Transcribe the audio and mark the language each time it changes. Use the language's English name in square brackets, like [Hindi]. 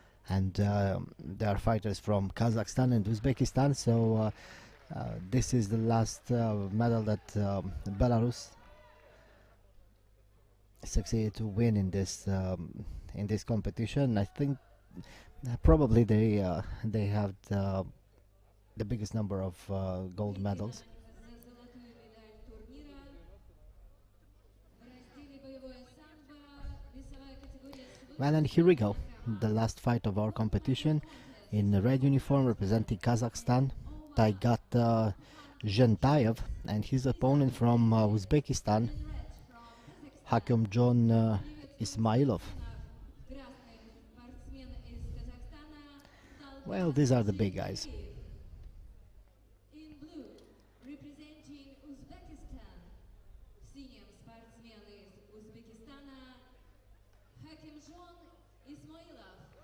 [English] And there are fighters from Kazakhstan and Uzbekistan, so this is the last medal that Belarus succeeded to win in this competition. I think probably they have the biggest number of gold medals. [Russian] За золотую медаль турнира в разделе боевое самбо, весовая категория [English] Well, and here we go, the last fight of our competition. In the red uniform representing Kazakhstan, Taigat Gentayev, and his opponent from Uzbekistan, Hakimjon Ismailov. [Russian] красный спортсмен из Казахстана [English] Well, these are the big guys. In blue, representing Uzbekistan, [Russian] синим спортсмен из Узбекистана Hakimjon Ismailov.